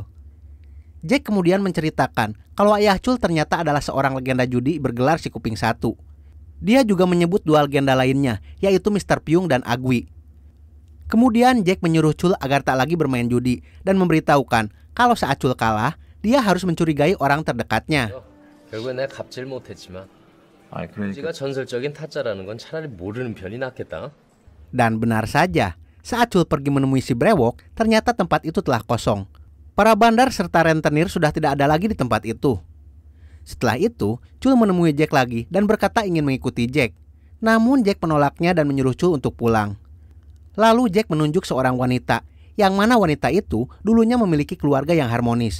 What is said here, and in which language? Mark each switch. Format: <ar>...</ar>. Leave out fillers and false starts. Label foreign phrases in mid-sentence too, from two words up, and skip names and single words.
<id>Jack kemudian menceritakan kalau ayah Chul ternyata adalah seorang legenda judi bergelar si Kuping Satu. Dia juga menyebut dua legenda lainnya, yaitu Mr. Pyung dan Agwi. Kemudian Jack menyuruh Chul agar tak lagi bermain judi dan memberitahukan kalau saat Chul kalah, dia harus mencurigai orang terdekatnya.</id> <ko>결국엔 내가 갚질 못했지만 지가 전설적인 타짜라는 건 차라리 모르는 편이 낫겠다.</ko> <id>Dan benar saja, saat Chul pergi menemui si brewok, ternyata tempat itu telah kosong. Para bandar serta rentenir sudah tidak ada lagi di tempat itu. Setelah itu, Chul menemui Jack lagi dan berkata ingin mengikuti Jack. Namun Jack menolaknya dan menyuruh Chul untuk pulang. Lalu Jack menunjuk seorang wanita, yang mana wanita itu dulunya memiliki keluarga yang harmonis.</id>